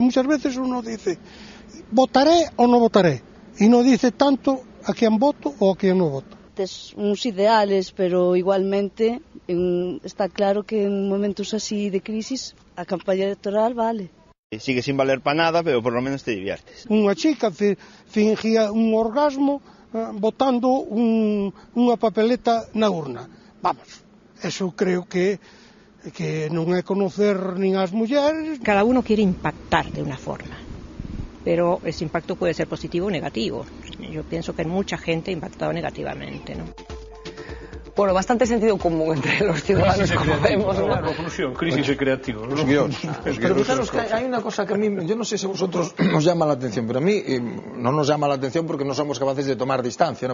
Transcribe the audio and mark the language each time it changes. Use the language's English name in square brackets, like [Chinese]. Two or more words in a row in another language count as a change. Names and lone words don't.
[Spanish] Muchas veces uno dice, votaré o no votaré, y no dice tanto a quién voto o a quién no voto. Es unos ideales, pero igualmente está claro que en momentos así de crisis a campaña electoral vale. Sigue sin valer para nada, pero por lo menos te diviertes. [Galician] Unha chica fingía un orgasmo botando unha papeleta na urna. [Spanish] Vamos, eso creo que [Galician] non é conocer nin as mulleres. [Spanish] Cada uno quiere impactar de una forma, pero ese impacto puede ser positivo o negativo. Yo pienso que mucha gente ha impactado negativamente, ¿no? Bueno, bastante sentido común entre los ciudadanos, como vemos. Una conclusión, crisis creativa. Pero fijaros que hay una cosa que a mí, yo no sé si a vosotros os llama la atención, pero a mí no nos llama la atención porque no somos capaces de tomar distancia, ¿no?